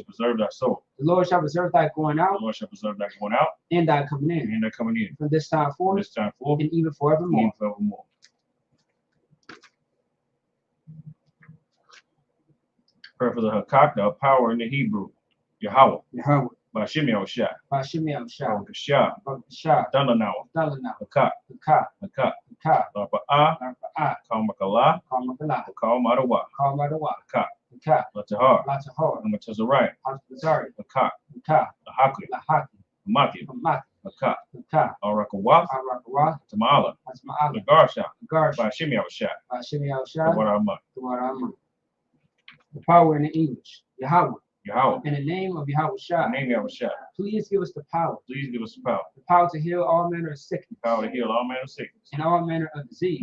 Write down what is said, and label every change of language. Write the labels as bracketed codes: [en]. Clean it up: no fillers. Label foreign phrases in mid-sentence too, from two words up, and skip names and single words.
[en] The Lord shall preserve thy going out. And thy coming in. From this time forth. And even forevermore. Prayer for the Hakaka, power in the Hebrew. Yahweh. Bashim Yahushua. Bakashah. Dalanawa. Hakak. Raba'ah. Kalmakala. Kalmadawa. Hakak. Latahar. Amatazarai. Hakak. Lahaki. Hamaki. Hakak. Arakawah. Tamala. Nagarsha. Bashim Yahushua. The power in the English. Yahweh. Yahweh. In the name of Yahweh Shai. Please give us the power. The power to heal all manner of sickness. And all manner of disease.